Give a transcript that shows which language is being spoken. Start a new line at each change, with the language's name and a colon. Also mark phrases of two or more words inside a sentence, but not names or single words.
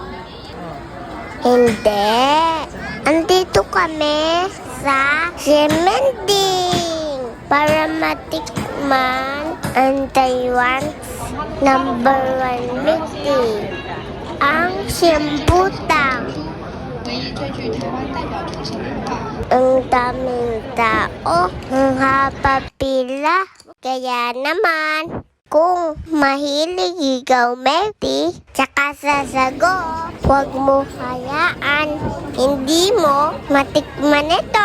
Filipino: Hindi. Andito kami sa cementing para matikman ang
English: Taiwan's number 1 milk tea,
Filipino: ang Simbutang.
Chinese: 唯一最具台湾代表特色文化。
Filipino: Ang daming tao, ang haba pila. Kaya naman, kung mahilig ikaw
English: milk tea,
Filipino: tsaka sasago, huwag mo hayaan. Hindi mo matikman ito.